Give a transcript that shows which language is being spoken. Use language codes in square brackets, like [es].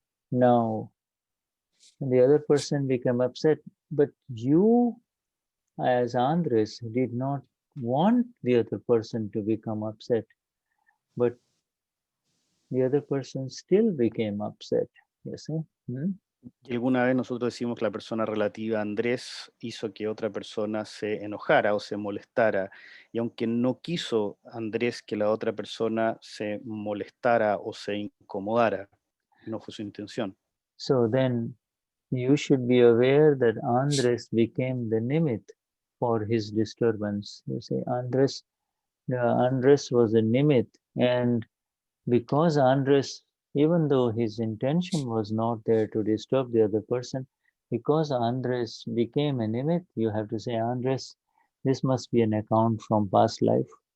[en] Now, the other person became upset, but you, as Andres, did not want the other person to become upset, but the other person still became upset. You see? [es] Y alguna vez nosotros decimos que la persona relativa a Andrés hizo que otra persona se enojara o se molestara, y aunque no quiso Andrés que la otra persona se molestara o se incomodara, no fue su intención. [en] So then you should be aware that Andres became the nimit for his disturbance. You see, Andres was a nimit, and because Andres, even though his intention was not there to disturb the other person, because Andres became a nimit, you have to say, Andres, this must be an account from past life.